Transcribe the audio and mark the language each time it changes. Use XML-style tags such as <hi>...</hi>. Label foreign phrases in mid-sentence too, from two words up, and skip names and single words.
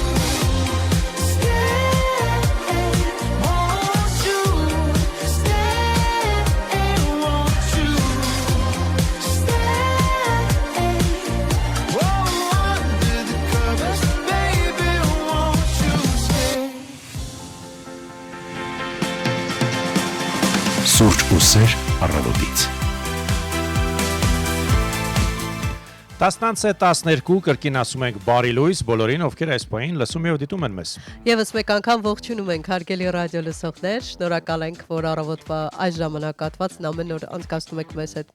<en>stay? Won't you stay? won't you Stay. Oh, under the covers, baby, won't you stay?</en> <hy>Սուրճ ու սեր առավոտից։ 10:12 կրկին ասում ենք բարի լույս բոլորին, ովքեր այս պահին լսում եւ դիտում են մեզ։ Եվս մեկ անգամ ողջունում ենք հարգելի ռադիո լսողներ, շնորհակալ ենք, որ առավոտվա այս ժամանակահատվածն ամեն օր անցկացնում եք մեզ հետ</hy>